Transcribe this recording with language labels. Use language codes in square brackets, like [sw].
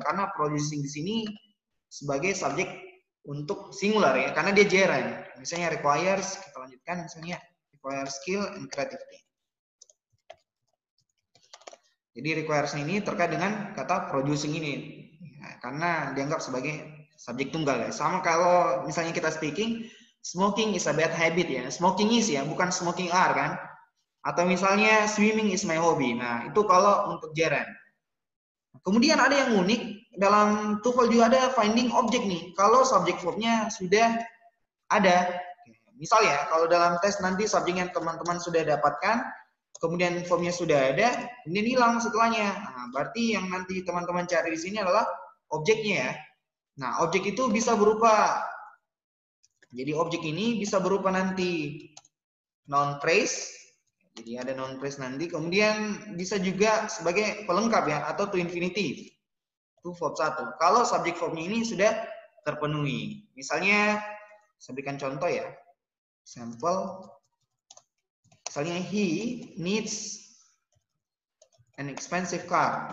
[id] Karena producing di sini sebagai subjek untuk singular ya, karena dia gerund. Misalnya requires, kita lanjutkan misalnya [en] require skill and creativity. [id] Jadi requires ini terkait dengan kata producing ini, ya, karena dianggap sebagai subjek tunggal ya. Sama kalau misalnya kita [en] speaking, smoking is a bad habit ya. Smoking is [id] ya, bukan [en] smoking are [id] kan. Atau misalnya [en] swimming is my hobby. [id] Nah, itu kalau untuk gerund. Kemudian ada yang unik, dalam TOEFL juga ada finding object nih. Kalau subjek verbnya sudah ada. Misal ya, kalau dalam tes nanti subjek yang teman-teman sudah dapatkan, kemudian formnya sudah ada, kemudian hilang setelahnya. Nah, berarti yang nanti teman-teman cari di sini adalah objeknya ya. Nah, objek itu bisa berupa, jadi objek ini bisa berupa nanti noun phrase, jadi ada noun phrase nanti, kemudian bisa juga sebagai pelengkap ya, atau to infinitive. Itu verb 1. Kalau subjek verbnya ini sudah terpenuhi. Misalnya, saya berikan contoh ya. [en] Example, [id] misalnya [en] he needs an expensive car.